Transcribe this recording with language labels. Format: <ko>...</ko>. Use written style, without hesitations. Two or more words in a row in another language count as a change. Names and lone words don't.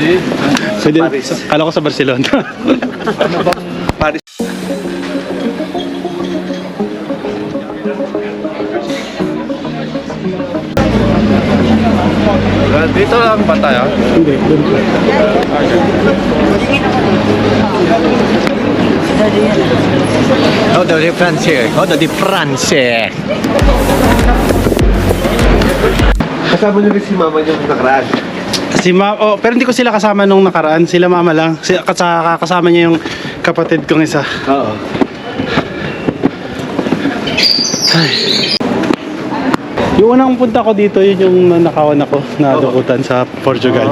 <tl>Pwede, kala ko sa Barcelona. Paris. Dito lang ba tayo? Hindi, doon po. Eau de France. Eau de France. Kasama niyo rin si mama niyo nakaraan. Si pero hindi ko sila kasama nung nakaraan. Sila mama lang. Kasama niya yung kapatid kong isa. Oo. Yung unang punta ko dito, yun yung nakawan ako na dukutan sa Portugal.</tl>